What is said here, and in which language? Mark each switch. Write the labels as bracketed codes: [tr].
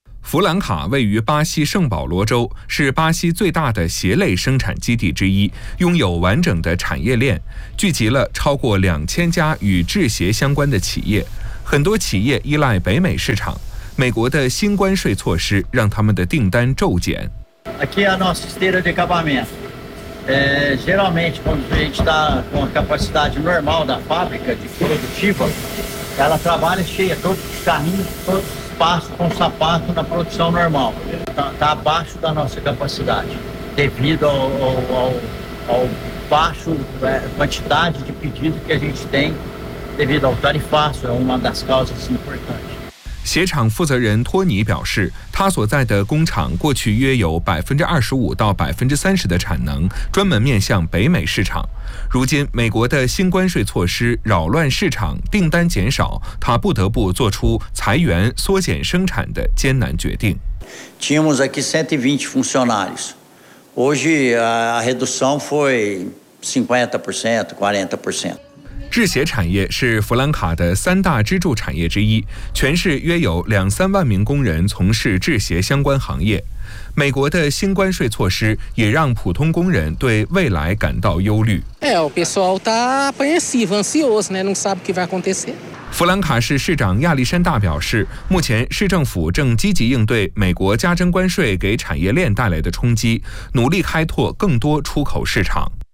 [zh] 弗兰卡位于巴西圣保罗州，是巴西最大的鞋类生产基地之一，拥有完整的产业链，聚集了超过2000家与制鞋相关的企业。很多企业依赖北美市场，美国的新关税措施让他们的订单骤减。 [pt] Aqui é nosso esteira de acabamento. Geralmente, quando a gente está com a capacidade normal da fábrica de produtiva, ela trabalha cheia, todos os caminhos, todos os passos com sapato na produção normal. Está abaixo da nossa capacidade, devido ao baixo quantidade de pedido que a gente tem, devido ao tarifaço, é uma das causas importantes. [zh] 鞋厂负责人托尼表示，他所在的工厂过去约有25%到30%的产能专门面向北美市场。如今美国的新关税措施扰乱市场，订单减少，他不得不做出裁员、缩减生产的艰难决定。 [pt] Tínhamos aqui 120 funcionários. Hoje a redução foi 50%, 40%. [zh] 制鞋产业是弗兰卡的三大支柱产业之一，全市约有23万名工人从事制鞋相关行业。美国的新关税措施也让普通工人对未来感到忧虑。 [pt] O pessoal está apreensivo, ansioso, né? Não sabe o que vai acontecer. [zh] 弗兰卡市市长亚历山大表示，目前市政府正积极应对美国加征关税给产业链带来的冲击，努力开拓更多出口市场。